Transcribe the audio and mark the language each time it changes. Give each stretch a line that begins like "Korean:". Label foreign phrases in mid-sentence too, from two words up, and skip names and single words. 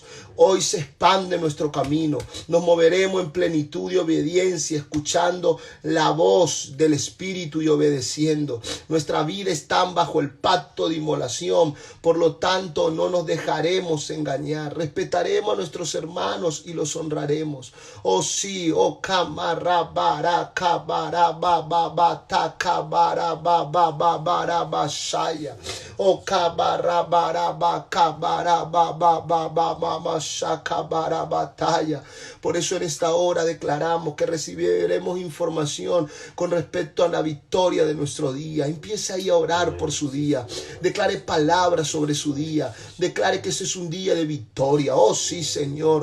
Spanish: Hoy se expande nuestro camino. Nos moveremos en plenitud y obediencia, escuchando la voz del Espíritu y obedeciendo. Nuestra vida está bajo el pacto de inmolación. Por lo tanto, no nos dejaremos engañar. Respetaremos a nuestros hermanos y los honraremos. Oh sí, oh camarabara, cabarababata, cabarabababashaya. Oh cabarababa, cabarababababa. Batalla. Por eso en esta hora declaramos que recibiremos información con respecto a la victoria de nuestro día. Empiece ahí a orar por su día. Declare palabras sobre su día. Declare que ese es un día de victoria. Oh sí, Señor.